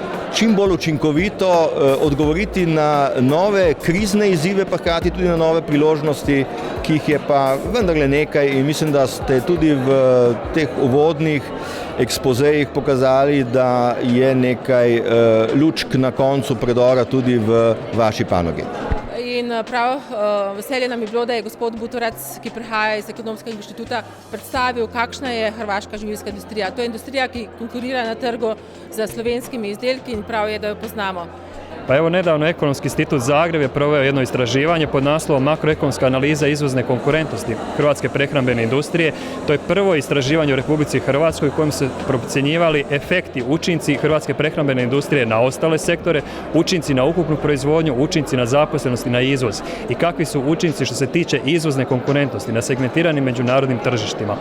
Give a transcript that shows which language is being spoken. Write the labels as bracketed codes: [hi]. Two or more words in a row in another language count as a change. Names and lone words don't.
[sl] čim bolj učinkovito odgovoriti na nove krizne izzive, pa hkrati tudi na nove priložnosti, ki jih je pa vendarle nekaj in mislim, da ste tudi v teh uvodnih ekspozejih pokazali, da je nekaj lučk na koncu predora tudi v vaši panogi. In prav veselje nam je bilo, da je gospod Butorac, ki prihaja iz Ekonomskega inštituta, predstavil, kakšna je hrvaška živilska industrija. To je industrija, ki konkurira na trgu za slovenskimi izdelki in prav je, da jo poznamo. [hr] Pa evo, nedavno Ekonomski institut Zagreb je proveo jedno istraživanje pod naslovom Makroekonomska analiza izvozne konkurentnosti hrvatske prehrambene industrije. To je prvo istraživanje u Republici Hrvatskoj u kojem se procjenjivali efekti, učinci hrvatske prehrambene industrije na ostale sektore, učinci na ukupnu proizvodnju, učinci na zaposlenost i na izvoz i kakvi su učinci što se tiče izvozne konkurentnosti na segmentiranim međunarodnim tržištima.